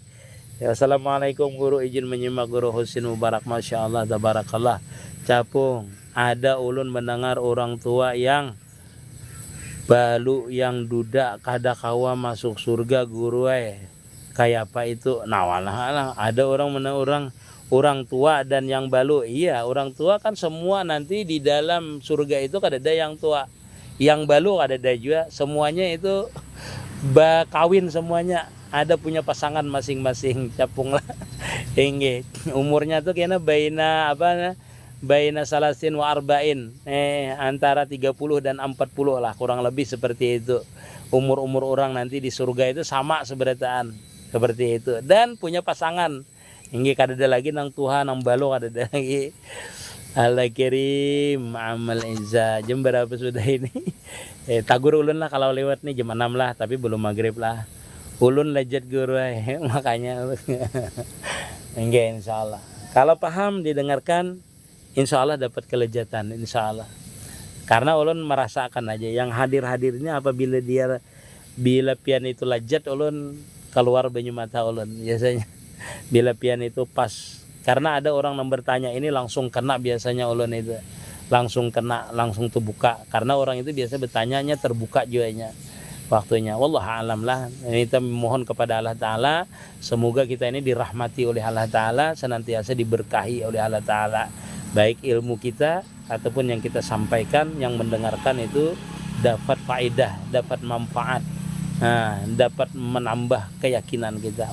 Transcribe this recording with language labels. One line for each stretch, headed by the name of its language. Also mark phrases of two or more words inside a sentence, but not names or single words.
Banjar: Ya, assalamualaikum guru, izin menyimak guru Husin Mubarak,
Arabic: ما شاء الله تبارك الله.
Banjar: Capung, ada ulun mendengar orang tua yang balu yang duda kada kawa masuk surga guru kayak apa itu? Nah walah ada orang tua dan yang balu. Iya, orang tua kan semua nanti di dalam surga itu kada ada yang tua, yang balu kada ada juga, semuanya itu kawin semuanya, ada punya pasangan masing-masing. Capung lah. Hingga umurnya tuh kayaknya
Arabic: بين ثلاثين وأربعين,
Banjar: antara 30 dan 40 lah, kurang lebih seperti itu. Umur orang nanti di surga itu sama seberataan seperti itu, dan punya pasangan. Hingga kada ada lagi nang Tuhan nang balo, kada ada lagi. Allah kirim amal izza. Jam berapa sudah ini? Tagur ulun lah kalau lewat nih jam 6 lah, tapi belum maghrib lah. Ulun lejat guru makanya. Enggak, insyaallah. Kalau paham didengarkan, insyaallah dapat kelejatan, insyaallah. Karena ulun merasakan aja yang hadir-hadirnya apabila bila pian itu lejat, ulun keluar banyu mata ulun biasanya. Bila pian itu pas. Karena ada orang yang bertanya ini langsung kena biasanya ulun itu. Langsung kena, langsung terbuka. Karena orang itu biasa bertanyanya terbuka juanya. Waktunya
Arabic: والله أعلم
Banjar: lah. Kita mohon kepada Allah Ta'ala, semoga kita ini dirahmati oleh Allah Ta'ala, senantiasa diberkahi oleh Allah Ta'ala, baik ilmu kita ataupun yang kita sampaikan, yang mendengarkan itu dapat faedah, dapat manfaat, dapat menambah keyakinan kita.